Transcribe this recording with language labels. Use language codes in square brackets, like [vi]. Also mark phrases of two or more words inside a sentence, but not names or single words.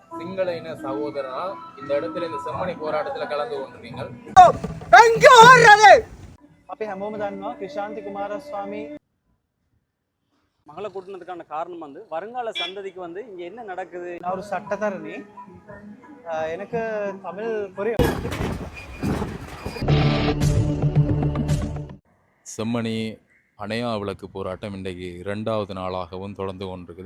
[ta] சிங்கள இன சகோதரனா இந்த இடத்துல இந்த செம்மணி போராட்டத்துல கலந்து கொண்டிருக்கீங்க. [si] අපි හැමෝම දන්නවා ක්‍රිෂාන්ති කුමාරස්වාමී [ta] மகளை கூட்டினதுக்கான காரணம் வந்து வருங்கால சந்ததிக்கு வந்து இங்க என்ன நடக்குது. நான் ஒரு சட்டத்தரணி. எனக்கு தமிழ் புரியும். செம்மணி அணையா விளக்கு போராட்டம் இன்றைக்கு 2வது நாளாகவும் தொடர்ந்து கொண்டிருக்குது.